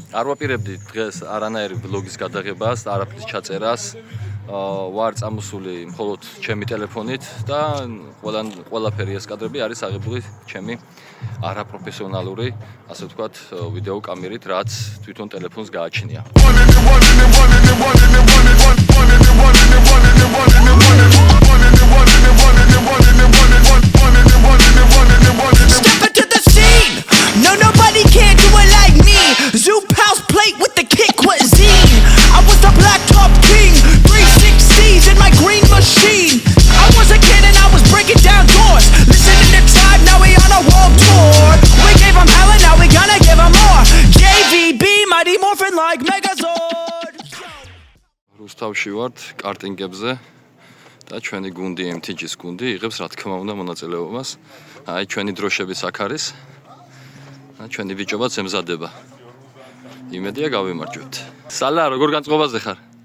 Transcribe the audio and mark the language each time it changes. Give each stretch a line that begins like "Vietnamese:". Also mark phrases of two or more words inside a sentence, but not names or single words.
Georgian: არ ვაპირებდი დღეს არანაირი ვლოგის გადაღებას და არაფრის ჩაწერას. ვარ წამოსული მხოლოდ ჩემი ტელეფონით და ყველაფერი ეს კადრები არის აღებული ჩემი არაპროფესიონალური, ასე ვთქვათ, ვიდეო კამერით, რაც თვითონ ტელეფონს გააჩნია.
English: No, nobody can do it like me. Zoop house plate with the kick cuisine. I was the black top king, 360s in my green machine. I was a kid and I was breaking down doors. Listening to Tribe, now we on a world tour. We gave them hell and now we gonna give them more. JVB, mighty morphin like Megazord.
Georgian: რუსთავში ვართ კარტინგებზე და ჩვენი გუნდი MTG-ს გუნდი იღებს რა თქმა უნდა მონაწილეობას. აი ჩვენი დროშების აქ არის. ჩვენი ბიჭობაც ემზადება. იმედია გავიმარჯვებთ. სალა როგორ განწყობაზე ხარ?